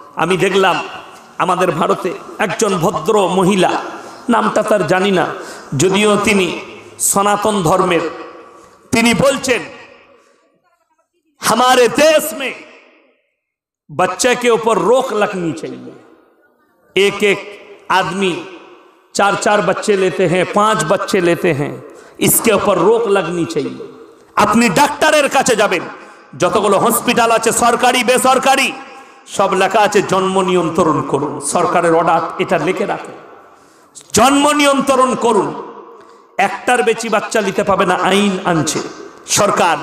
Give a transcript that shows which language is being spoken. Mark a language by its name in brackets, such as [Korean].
[Bangla] আমি দেখলাম আমাদের ভারতে একজন ভদ্র মহিলা, নামটা তার জানি না, যদিও তিনি সনাতন ধর্মের, তিনি বলছেন [Hindi] हमारे देश में बच्चे के ऊपर रोक लगनी चाहिए। एक एक आदमी 4-4 बच्चे लेते हैं, 5 बच्चे लेते हैं, इसके ऊपर रोक लगनी चाहिए। [Bangla] अपनी ডাক্তারের কাছে যাবেন, যতগুলো হসপিটাল আছে সরকারি বেসরকারি সব লেখা আছে জন্ম নিয়ন্ত্রণ করুন। সরকারের অর্ডার এটা লিখে রাখুন, জন্ম নিয়ন্ত্রণ করুন। একটার বেশি বাচ্চা নিতে পাবে না, আইন আনছে সরকার।